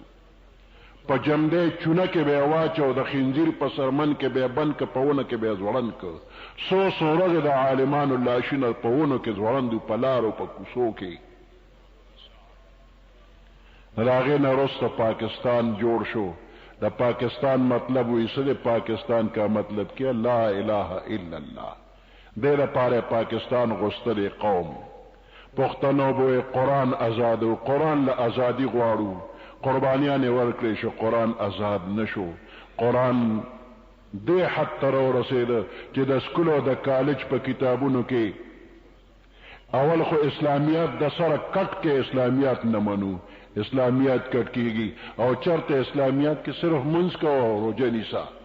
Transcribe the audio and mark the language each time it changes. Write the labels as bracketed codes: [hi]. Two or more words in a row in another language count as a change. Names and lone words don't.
[ps] په جمدې چونه کې به واچو، د خنزیر په سرمن کې به بند که، په ونه کې به زوړن کا. څو ورځې د عالمانو لاشونه په ونو کې زوړن دي، په لارو په کوڅو کې. د هغې نه وروسته پاکستان جوړ شو. د پاکستان مطلب وایي څه د پاکستان [ur] کا مطلب کیا [ar] لا اله الا الله. [ps] دې لپاره پاکستان غوښتلی قوم پښتنو به قرآن آزاد و، قرآن له ازادي غواړو. قربانیان یې ورکړې شو، قرآن آزاد نشو. قرآن دې حد ته راورسېده چې د سکولو د کالج په کتابونو کې اول خو اسلامیات د سره کټ کې اسلامیات نه منو، اسلامیات کټ کېږي او چرته اسلامیات کې صرف منځ کوه او روژه نیسه.